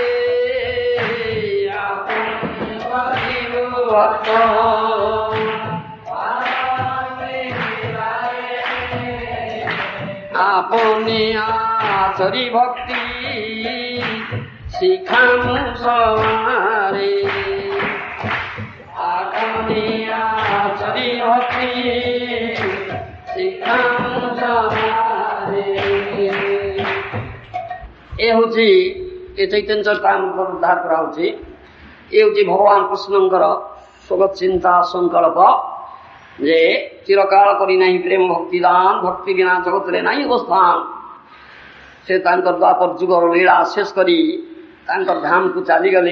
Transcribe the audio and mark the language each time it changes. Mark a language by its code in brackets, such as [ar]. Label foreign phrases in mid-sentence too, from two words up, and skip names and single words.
[bn] আপনি করিম ভক্ত আপনি আচরি ভক্তি শিখামু সবারে। আপনি আচরি ভক্তি শিখামু সবারে। [or] ଏ ହେଉଛି ଏ ଚୈତନ୍ୟ ଚରିତାମୃତ ଉଦ୍ଧାର କରାହେଉଛି। ଏ ହେଉଛି ଭଗବାନ କୃଷ୍ଣଙ୍କର ସ୍ୱଗତ ଚିନ୍ତା ସଂକଳ୍ପ ଯେ ଚିରକାଳ କରି ନାହିଁ ପ୍ରେମ ଭକ୍ତି ଦାନ। ଭକ୍ତି ବିନା ଜଗତରେ ନାହିଁ ଅବସ୍ଥାନ। ସେ ତାଙ୍କର ଦ୍ୱାପର ଯୁଗର ଲୀଳା ଶେଷ କରି ତାଙ୍କର ଧାମକୁ ଚାଲିଗଲେ।